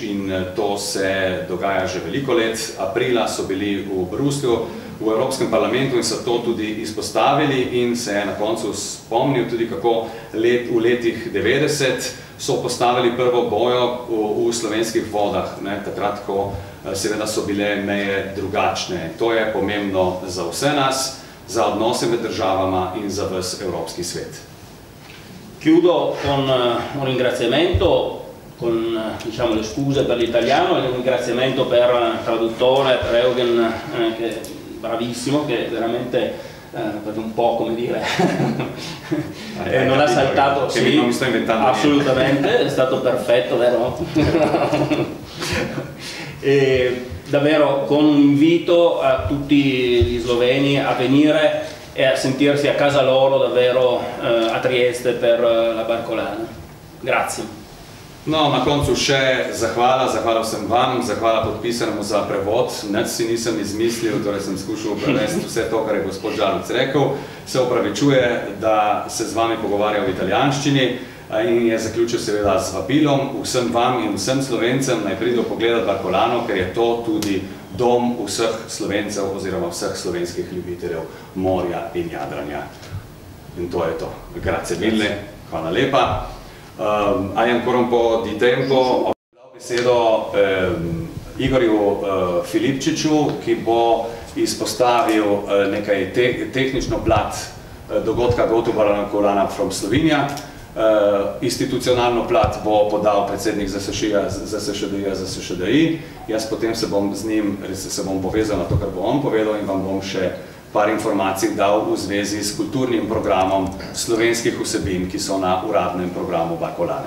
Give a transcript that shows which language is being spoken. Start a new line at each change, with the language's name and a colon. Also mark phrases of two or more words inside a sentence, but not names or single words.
Slovenian: In to se dogaja že veliko let. Aprila so bili v Bruslju, v Evropskem parlamentu in so to tudi izpostavili in se je na koncu spomnil tudi, kako v letih 90 so postavili prvo bojo v slovenskih vodah, takrat, ko seveda so bile meje drugačne. To je pomembno za vse nas, za odnose med državama in za ves evropski svet.
Italian: Chiudo con un ringraziamento, con diciamo, le scuse per l'italiano e un ringraziamento per il traduttore, per Eugen, che è bravissimo, che veramente per un po', come dire, non ha saltato, sì, non mi sto inventando assolutamente, è stato perfetto, vero? E davvero con un invito a tutti gli sloveni a venire e a sentirsi a casa loro davvero a Trieste per la Barcolana. Grazie. No,
Slovenian: na koncu še zahvala vsem vam, zahvala podpisanemu za prevod, nič si nisem izmislil, torej sem skušal prevesti vse to, kar je gospod Đaluc rekel, se opravičuje, da se z vami pogovarja v italijanščini in je zaključil seveda z vabilom vsem vam in vsem Slovencem, naj pridejo pogledati Barcolano, ker je to tudi dom vseh Slovencev oziroma vseh slovenskih ljubiteljev morja in jadranja. In to je to.
Italian: Grazie mille,
Slovenian: hvala lepa.
Italian: Hai ancora un po' di tempo,
Slovenian: ho dal besedo Igorju Filipčiču, ki bo izpostavil nekaj tehnično plat dogodka Go to Barcolana from Slovenija. Institucionalno plat bo podal predsednik ZSŠDI, jaz potem se bom z njim povezal na to, kar bo on povedal in vam bom še par informacij dal v zvezi s kulturnim programom slovenskih vsebin, ki so na uradnem programu Barcolane.